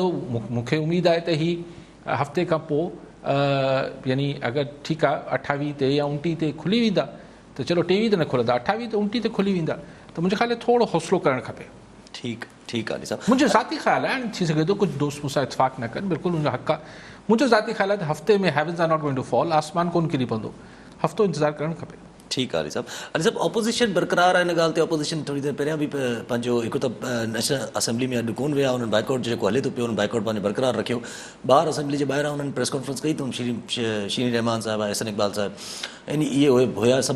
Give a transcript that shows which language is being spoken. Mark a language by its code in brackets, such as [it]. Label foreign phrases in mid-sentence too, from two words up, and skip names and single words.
[sd] मूंखे उमेदु आहे त ही हफ़्ते खां पोइ यानी अगरि ठीकु आहे 28 ते या 29 ते खुली वेंदा त चलो, 23 ते न खुलंदा, 28 ते 29 ते खुली वेंदा, त मुंहिंजे ख़्याल में थोरो हौसलो करणु खपे। ठीकु आहे साहब, मुंहिंजो ज़ाती ख़्यालु आहे, थी सघे थो कुझु दोस्त मूंसां इतफ़ाक़ न कनि, बिल्कुलु मुंहिंजो हक़ आहे। मुंहिंजो ज़ाती ख़्यालु आहे त हफ़्ते में [en] heavens are not going to fall, [sd] आसमान कोन किरी पवंदो, हफ़्तो इंतज़ारु करणु खपे। ठीकु आहे अली साहब ऑपोज़िशन बरक़रार आहे हिन ॻाल्हि ते। ऑपोज़िशन थोरी देरि पहिरियां बि पंहिंजो हिकु त नेशनल असेंबली में अॼु कोन विया, उन्हनि बाइकआउट जेको हले थो पियो उन्हनि बाइकआउट पंहिंजो बरक़रार रखियो। ॿाहिरि असेंबली जे ॿाहिरां उन्हनि [en] press conference [sd] कई अथऊं, शीनी रहमान साहिबु, अहसन इक़बाल साहिबु, यानी इहे हुया सभु।